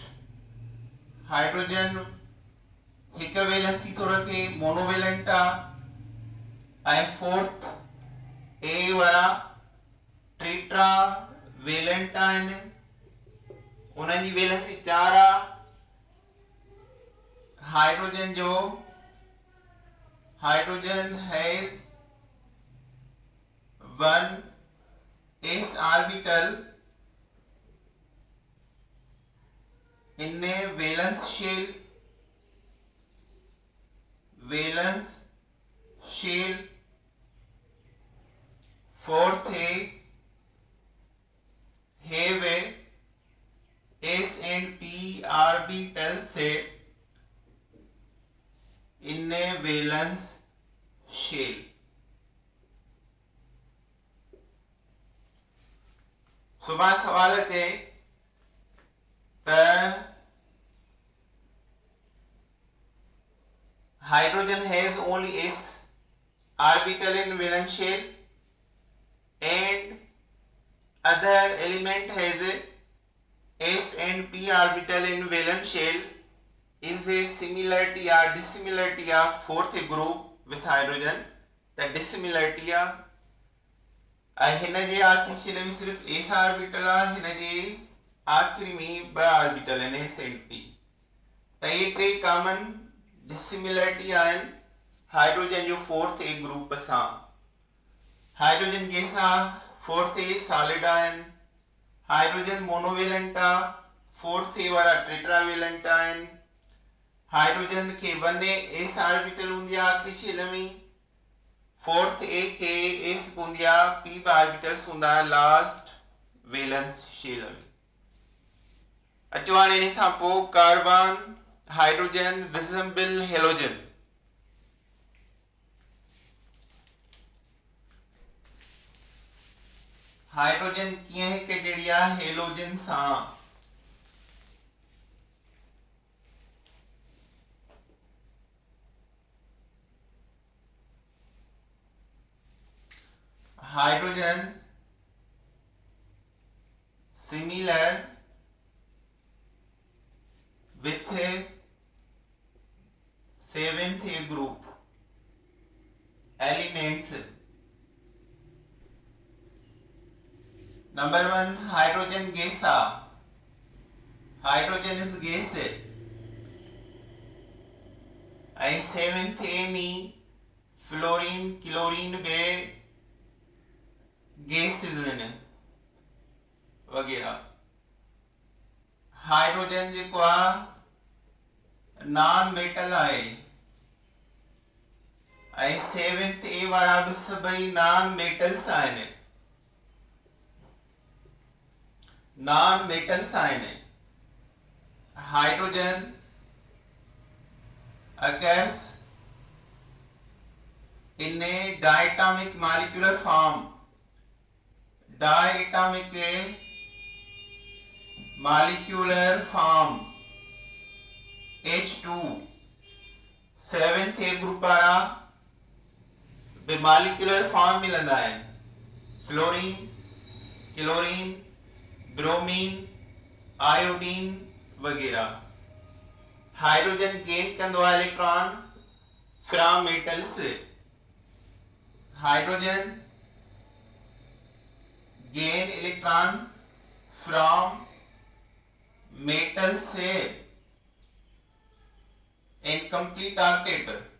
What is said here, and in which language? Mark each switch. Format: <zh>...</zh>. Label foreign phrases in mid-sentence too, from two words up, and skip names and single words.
<sd>हाइड्रोजन हिकु वैलेंसी थो रखे, मोनोवेलेंट आहे। ऐं फोर्थ ए वारा टेट्रा वेलेंट आहिनि, उन्हनि जी वैलेंसी 4 आहे।</sd> <en>hydrogen has 1 s orbital in a valence shell। fourth a have a s and p orbital से in a valence shell।</en> <sd>सुभाणे सवाल अचे त</sd> <en>hydrogen has only s orbital in valence shell and other element has a s and p orbital in valence shell is a similarity or dissimilarity of fourth group with hydrogen। the dissimilarity</en> <sd>हिन जे आखिरी शेल में सिर्फ s ऑर्बिटल आहे, हिन जे आखिरी में 2 ऑर्बिटल आहिनि</sd> <en>s and p।</en> <sd>त इहे 3</sd> <en>common dissimilarity</en> <sd>आहिनि हाइड्रोजन जो फोर्थ ए ग्रुप सां। हाइड्रोजन गैस आहे, फोर्थ ए सॉलिड आहिनि। हाइड्रोजन मोनोवेलेंट आहे, फोर्थ ए वारा टेट्रावेलेंट आहिनि। हाइड्रोजन खे 1 s ऑर्बिटल हूंदी आहे आखिरी शेल में, फोर्थ ए खे s हूंदी आहे, p ऑर्बिटल्स हूंदा</sd> <en>last valence shell</en> <sd>में। अचो हाणे इन खां पोइ कार्बन</sd> <en>hydrogen resemble halogen.</en> <sd>हाइड्रोजन कीअं हिकु जहिड़ी आहे हेलोजन सां?</sd> <en>hydrogen similar with a 7th a group elements। number 1 hydrogen gas</en> <sd>आहे,</sd> <en>hydrogen is gas</en> <sd>ऐं 7th a में फ्लोरीन क्लोरीन बे गैसेस आहिनि वगैरह। हाइड्रोजन जेको आहे</sd> <en>non metal</en> <sd>आहे ऐं 7th ए वारा बि सभई</sd> <en>non metals</en> <sd>आहिनि,</sd> <en>non metals</en> <sd>आहिनि।</sd> <en>hydrogen occurs in a diatomic molecular form. Diatomic molecular form H2 7th A</en> <sd>ग्रुप वारा बे</sd> <en>molecular form</en> <sd>मिलंदा आहिनि फ्लोरीन क्लोरीन ब्रोमीन आयोडीन वगैरह.</sd> <en>hydrogen gain</en> <sd>कंदो आहे</sd> <en>electron from metal</en> <sd>से.</sd> <en>hydrogen gain electron from metal से and complete octet</en>